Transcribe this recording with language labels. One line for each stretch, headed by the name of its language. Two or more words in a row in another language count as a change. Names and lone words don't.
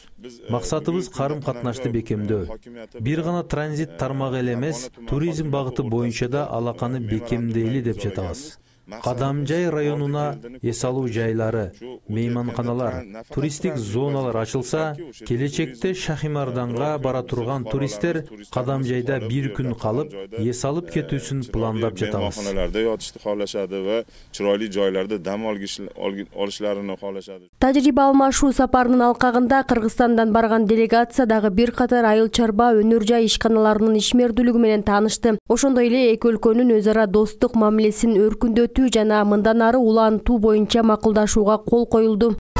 Kyrgyz: Максатыбыз карым катнашты бекемдөө. Бир гана транзит тармагы эле эмес, туризм багыты боюнча да алаканы бекемдейли деп жатабыз. Кадамжай районуна эс алуу жайлары, мейманканалар, туристтик зоналар ачылса, келечекте Шахимарданга бара турган туристтер Кадамжайда бир күн калып, эс алып кетүүсүн пландап жатабыз.
Uzbek: Mehmonxonalarda yotishni xohlashadi va chiroyli joylarda dam olishlarini xohlashadi.
Kyrgyz: Тажрыйба алмашуу сапарынын алкагында Кыргызстандан барган делегация дагы бир катар айыл чарба өнөр жай ишканаларынын ишмердүүлүгү менен таанышты. Ошондой эле эки өлкөнүн өз ара достук мамилесин өркүндөтүү жана мындан ары улантуу боюнча макулдашууга кол коюлду.